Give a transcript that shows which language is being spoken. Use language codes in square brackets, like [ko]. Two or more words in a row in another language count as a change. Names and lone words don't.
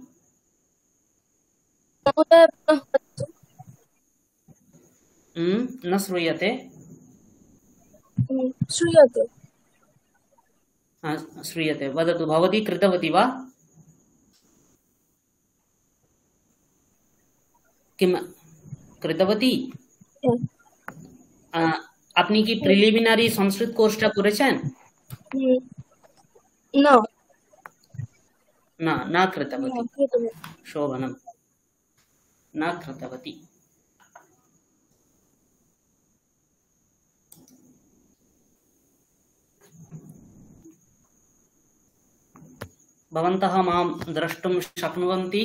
[sa] न श्रूयते? श्रूयते। श्रूयते। वदतु, भवती कृतवती वा? किं कृतवती? [bn] আপনি কি প্রিলিমিনারি সংস্কৃত কোর্সটা করেছেন? [sa] না, না कृतवती। शोभनम्। न कृतवती। भवन्तः मां द्रष्टुं शक्नुवन्ति?